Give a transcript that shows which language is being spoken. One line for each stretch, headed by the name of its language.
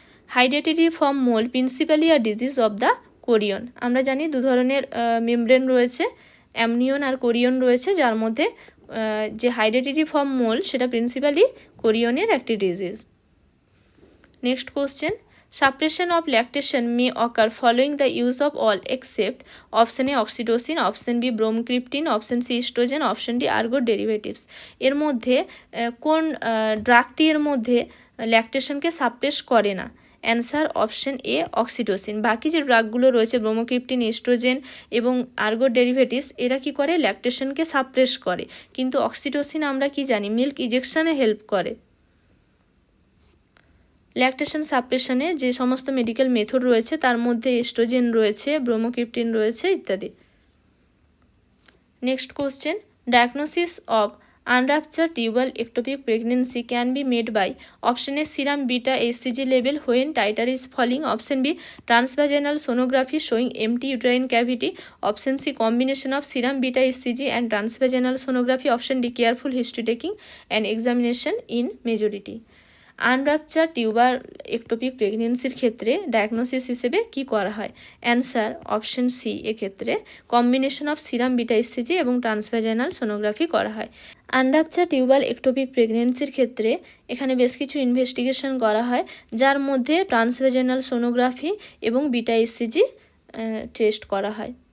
English: Hydatidiform mole principally a disease of the chorion.
Bangla: আমরা জানি দু ধরনের মেমব্রেন রয়েছে, অ্যামনিয়ন আর কোরিয়ন রয়েছে, যার মধ্যে যে হাইডাটিডিফর্ম মোল সেটা প্রিন্সিপালি কোরিয়নের একটি disease.
English: Next question, suppression of lactation may occur following the use of all except option A oxytocin, option B bromkriptine, option C estrogen, option D ergot derivatives।
Bangla: এর মধ্যে কোন ড্রাগটি এর মধ্যে ল্যাকটেশনকে সাপ্রেস করে না? Answer option A oxytocin. বাকি যে ড্রাগগুলো রয়েছে ব্রোমোক্রিপ্টিন, এস্ট্রোজেন এবং আর্গোট ডেরিভেটিভস এরা কি করে? ল্যাকটেশনকে সাপ্রেস করে, কিন্তু অক্সিটোসিন আমরা কি জানি মিল্ক ইজেকশনে হেল্প করে। ল্যাকটেশন সাপ্রেশনে যে সমস্ত মেডিকেল মেথড রয়েছে তার মধ্যে এস্ট্রোজেন রয়েছে, ব্রোমোক্রিপ্টিন রয়েছে ইত্যাদি।
English: Next question, diagnosis of unruptured tubal ectopic pregnancy can be made by option A serum beta HCG level when titer is falling, option B transvaginal sonography showing empty uterine cavity, option C combination of serum beta HCG and transvaginal sonography, option D careful history taking and examination in majority।
Bangla: আনরাপচার tuber ectopic প্রেগনেন্সির ক্ষেত্রে diagnosis হিসেবে কি করা হয়? Answer option C, এক্ষেত্রে combination of serum beta SCG এবং transvaginal sonography করা হয়। আনরাপচার টিউবাল একটোপিক প্রেগনেন্সির ক্ষেত্রে এখানে বেশ কিছু ইনভেস্টিগেশন করা হয়, যার মধ্যে ট্রান্সভ্যাজাইনাল সোনোগ্রাফি এবং বিটা এসসিজি টেস্ট করা হয়।